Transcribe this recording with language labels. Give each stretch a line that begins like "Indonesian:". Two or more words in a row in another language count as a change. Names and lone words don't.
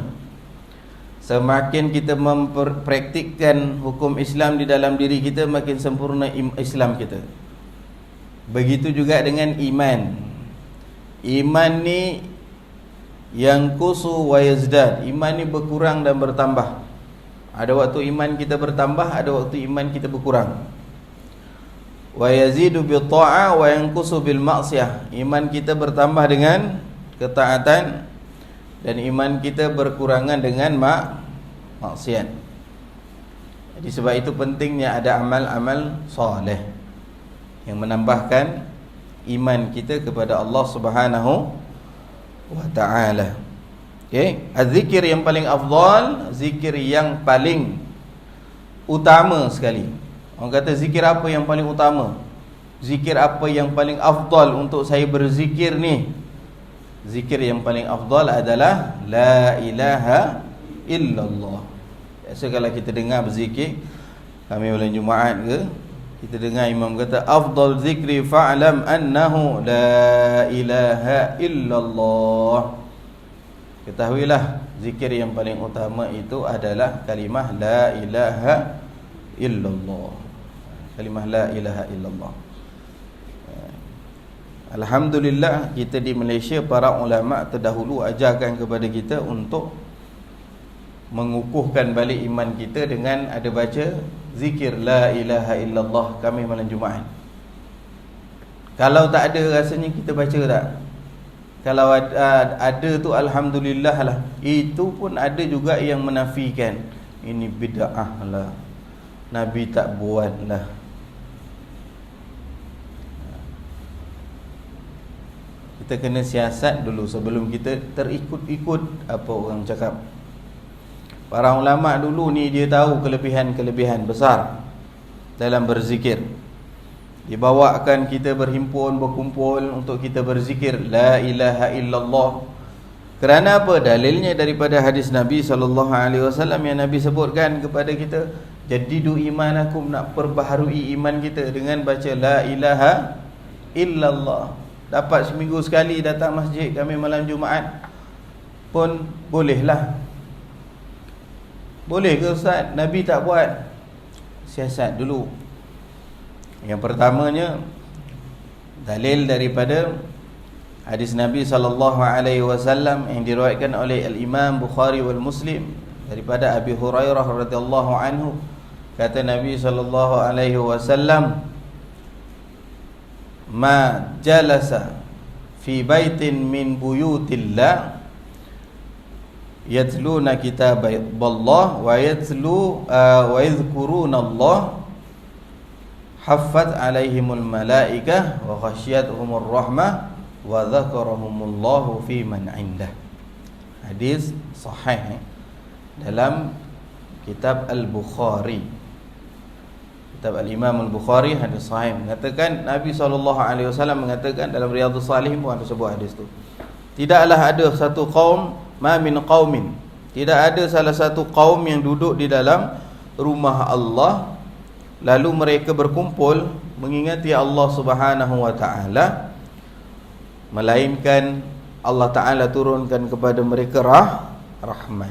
Malay: Semakin kita mempraktikkan hukum Islam di dalam diri kita, makin sempurna Islam kita. Begitu juga dengan iman. Iman ni yang
Arabic: ينقص ويزداد.
Malay: Iman ni berkurang dan bertambah. Ada waktu iman kita bertambah, ada waktu iman kita berkurang.
Arabic: ويزيد بالطاعة وينقص بالمعصية.
Malay: Iman kita bertambah dengan ketaatan dan iman kita berkurangan dengan maksiat. Jadi sebab itu pentingnya ada amal-amal soleh yang menambahkan iman kita kepada Allah
Arabic: سبحانه وتعالى.
Malay: Okey, az-zikir yang paling afdal, zikir yang paling utama sekali. Orang kata zikir apa yang paling utama? Zikir apa yang paling afdal untuk saya berzikir ni? Zikir yang paling afdal adalah
Arabic: لا إله إلا الله.
Malay: Biasa kalau kita dengar berzikir, kami bulan Jumaat ke, kita dengar imam kata
Arabic: أفضل الذكر فاعلم أنه لا إله إلا الله.
Malay: Ketahuilah zikir yang paling utama itu adalah kalimah
Arabic: لا إله إلا الله.
Malay: Kalimah
Arabic: لا إله إلا الله.
Malay: Alhamdulillah, kita di Malaysia, para ulama terdahulu ajarkan kepada kita untuk mengukuhkan balik iman kita dengan ada baca zikir
Arabic: لا إله إلا الله
Malay: kami malam Jumaat. Kalau tak ada, rasanya kita baca tak? Kalau ada tu alhamdulillah lah. Itu pun ada juga yang menafikan, ini bid'ah lah, Nabi tak buat lah. Kita kena siasat dulu sebelum kita terikut-ikut apa orang cakap. Para ulama dulu ni dia tahu kelebihan-kelebihan besar dalam berzikir. Dibawakan kita berhimpun, berkumpul untuk kita berzikir
Arabic: لا إله إلا الله.
Malay: Kerana apa? Dalilnya daripada hadis Nabi SAW yang Nabi sebutkan kepada kita,
Arabic: جددوا إيمانكم,
Malay: nak perbaharui iman kita dengan baca
Arabic: لا إله إلا الله.
Malay: Dapat seminggu sekali datang masjid kami malam Jumaat pun bolehlah. Boleh ke Ustaz? Nabi tak buat. Siasat dulu. Yang pertamanya, dalil daripada hadis Nabi SAW yang diriwayatkan oleh Al-Imam Bukhari wal Muslim daripada Abi Hurairah
Arabic: رضي الله عنه.
Malay: Kata Nabi SAW,
Arabic: ما جلس في بيت من بيوت الله يتلون كتاب الله ويذكرون الله حفت عليهم الملائكة وغشيتهم الرحمة وذكرهم الله فيمن عنده.
Malay: Hadis sahih dalam kitab Al-Bukhari. Kitab Al-Imam Al-Bukhari, hadis sahih, mengatakan Nabi SAW mengatakan dalam Riyadhus Shalihin pun ada sebuah hadis tu. Tidaklah ada satu kaum,
Arabic: ما من قوم,
Malay: tidak ada salah satu kaum yang duduk di dalam rumah Allah lalu mereka berkumpul mengingati Allah
Arabic: سبحانه وتعالى,
Malay: melainkan Allah Taala turunkan kepada mereka rahmat.